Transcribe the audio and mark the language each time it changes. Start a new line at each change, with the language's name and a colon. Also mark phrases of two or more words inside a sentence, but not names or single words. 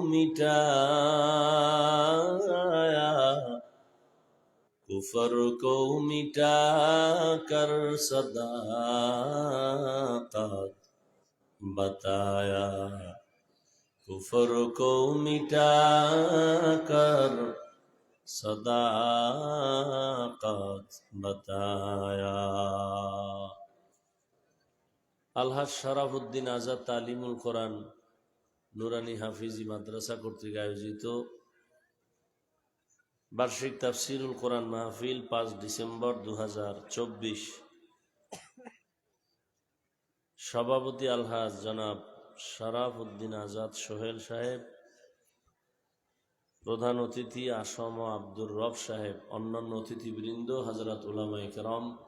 Urdu: مٹایا، کفر کو مٹا کر صداقت بتایا، کفر کو مٹا کر صداقت بتایا.
Bangla: আলহাজ শরাফউদ্দিন আজাদ তালিমুল কোরআন নুরানি হাফিজি মাদ্রাসা কর্তৃক আয়োজিত বার্ষিক তাফসিরুল কোরআন মাহফিল 5 ডিসেম্বর 2024, সভাপতি আলহাজ জনাব শরাফউদ্দিন আজাদ সোহেল সাহেব, প্রধান অতিথি আসম আব্দুর রব সাহেব, অন্যান্য অতিথিবৃন্দ, হযরত উলামায়ে কেরাম,